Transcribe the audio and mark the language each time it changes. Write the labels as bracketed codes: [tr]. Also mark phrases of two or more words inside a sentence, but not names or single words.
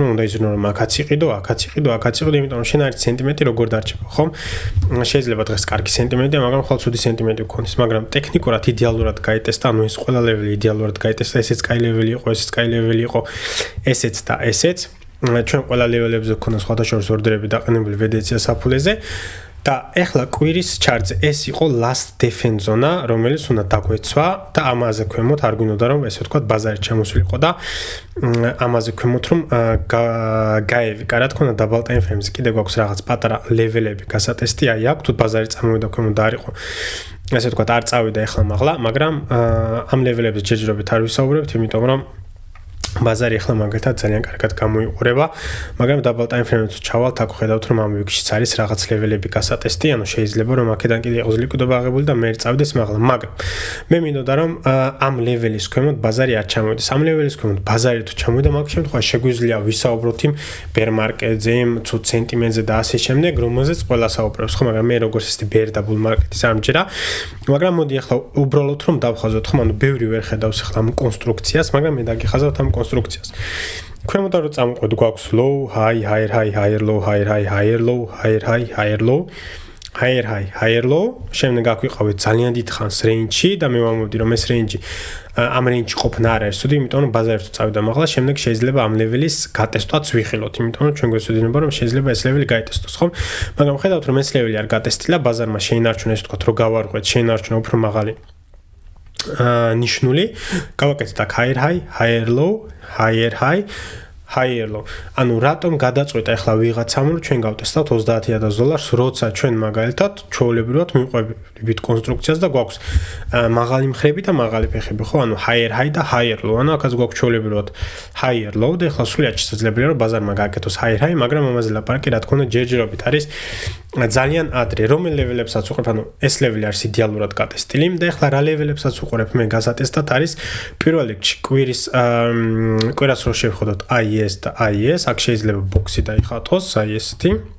[ka] უნდა იზრუნო რომ აქაც იყიდო, იმიტომ რომ შენ არის სენტიმენტი როგორ დარჩება ხომ, შეიძლება დღეს კარგი სენტიმენტია, მაგრამ ხოლმე ცუდი სენტიმენტი გქონდეს, მაგრამ ტექნიკურად იდეალურად გაიტესტა, ანუ ეს ყველა ლეველი იდეალურად გაიტესტა, ესეც კაი ლეველი იყო, ესეც კაი ლეველი იყო, ესეც და ესეც ჩვენ ყველა ლეველებზე გქონდა სხვადასხვა ორდერები დაყენებული ვედეცია საფულეზე და ეხლა კვირის ჩარტზე ეს იყო [en] last defense zone, [ka] რომელიც უნდა დაგვეცვა და ამაზე ქვემოთ არ გვინდოდა რომ ესე ვთქვათ ბაზარი ჩამოსულიყო და ამაზე ქვემოთ რომ გაევიკა, რა თქმა უნდა [en] double time frame- [ka] ზე კიდე გვაქვს რაღაც პატარა ლეველები გასატესტი, აი აქ თუ ბაზარი წამოვიდა ქვემოთ და არ იყო ესე ვთქვათ არ წავიდა ეხლა მაღლა, მაგრამ ამ ლეველებზე ჯერჯერობით არ ვისაუბრებთ, იმიტომ რომ ბაზარი ახლა მაგალითად ძალიან კარგად გამოიყურება, მაგრამ [en] double time frame- [ka] ზე ჩავალთ, აქ ხედავთ რომ ამ ვიკშიც არის რაღაც ლეველები გასატესტი, ანუ შეიძლება რომ აქედან კიდე იყოს ლიკვიდობა აღებული და მე წავდეს მაღლა, მაგრამ მე მინდოდა რომ ამ ლეველის ქვემოთ ბაზარი არ ჩამოვიდეს. ამ ლეველის ქვემოთ ბაზარი თუ ჩამოვიდა, მაგ შემთხვევაში შეგვიძლია ვისაუბროთ იმ [en] bear market- [ka] ზე, იმ ცუდ სენტიმენტზე და ასე შემდეგ, რომელზეც ყველა საუბრობს, ხო, მაგრამ მე როგორც ისეთი bear და [en] bull market- [ka] ის არ მჯერა, მაგრამ მოდი ახლა უბრალოდ რომ დავხაზოთ, ხო, ანუ ბევრი ვერ ხედავს ახლა ამ კონსტრუქციას, მაგრამ მე დაგიხაზავთ ამ კონსტრუქციას. ქვემოთ რო წამყვეთ გვაქვს [en] low, high, higher, high, higher, low, higher, high, higher, low, higher, high, higher, low, higher, high, higher, low. [ka] შემდეგ აქვიყავით ძალიან დიდ ხანს range-ში და მე ვამბობდი რომ ეს range ამ რეინჯში ყოფნა არ არის ცუდი, იმიტომ რომ ბაზარი თუ წავიდა მაღლა, შემდეგ შეიძლება ამ ლეველის გატესტვაც ვიხილოთ, იმიტომ რომ ჩვენ გვესვედინება რომ შეიძლება ეს ლეველი გაეტესტოს, ხო? მაგრამ ხედავთ რომ ეს ლეველი არ გატესტილა, ბაზარმა შეინარჩუნა ესე ვთქვათ, რომ გავარღვეთ, შეინარჩუნა უფრო მაღალი ნიშნული, გავაკეთეთ აქ [en] higher high, higher low, higher high, higher low. [ka] ანუ რატომ გადაწყვეტა ახლა ვიღაცამ რომ ჩვენ გავტესტავთ $30,000, როცა ჩვენ მაგალითად ჩვეულებრივად მივყვებით კონსტრუქციას და გვაქვს მაღალი მხრები და მაღალი ფეხები, ხო? ანუ [en] higher high [ka] და [en] higher low. [ka] ანუ აქაც გვაქვს ჩვეულებრივად [en] higher low [ka] და ახლა სრულიად შესაძლებელია რომ ბაზარმა გააკეთოს [en] higher high, [ka] მაგრამ ამაზე ლაპარაკი რა თქმა უნდა ჯერჯერობით არის ძალიან ადრე. რომელ ლეველებსაც უყურებ, ანუ ეს ლეველი არის იდეალურად გატესტილი და ახლა რა ლეველებსაც უყურებ მე გასატესტად არის პირველ რიგში კვირას რო შევხედოთ IS და IS, აქ შეიძლება ბოქსი დაიხატოს, IS-ი.